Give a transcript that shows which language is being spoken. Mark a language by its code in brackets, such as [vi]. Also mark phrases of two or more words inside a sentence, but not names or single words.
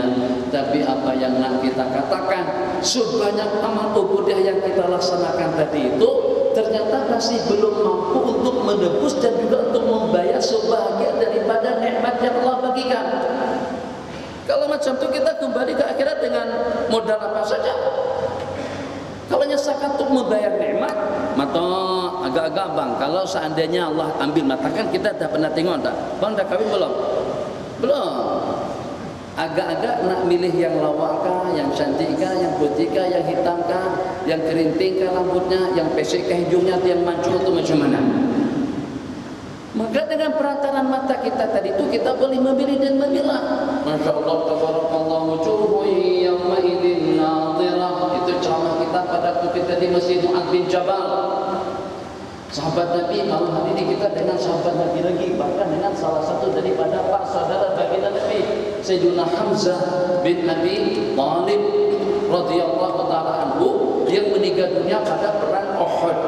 [ms] Tapi apa yang nak kita katakan, sebanyak amal ubudiyah yang kita laksanakan tadi itu ternyata masih belum mampu untuk menebus dan juga untuk membayar sebahagian daripada nikmat yang Allah bagikan. Kalau macam itu kita kembali ke akhirat dengan modal apa saja. Kalau nyesakan untuk membayar nikmat, mata agak-agak bang. Kalau seandainya Allah ambil mata, kan kita dah pernah tengok tak? Bang dah kahwin belum? Belum. Agak-agak nak milih yang lawakkah, yang cantikkah, yang putihkah, yang hitamkah, yang kerintingkah rambutnya, yang pesekkah hidungnya, yang mancung atau macam mana? Maka dengan perantaran mata kita tadi itu kita boleh memilih dan memilah. [ar] ما شاء الله, تبارك الله، وجوه يومئذ ناضرة. [ms] Itu ceramah kita pada waktu kita di Masjid Mu'adz bin Jabal. Sahabat Nabi, malam hari ini kita dengan sahabat Nabi lagi, bahkan dengan salah satu daripada para saudara baginda Nabi, Sayyidina Hamzah bin Abi Thalib [ar] رضي الله تعالى عنه, [ms] yang meninggal dunia pada perang Uhud.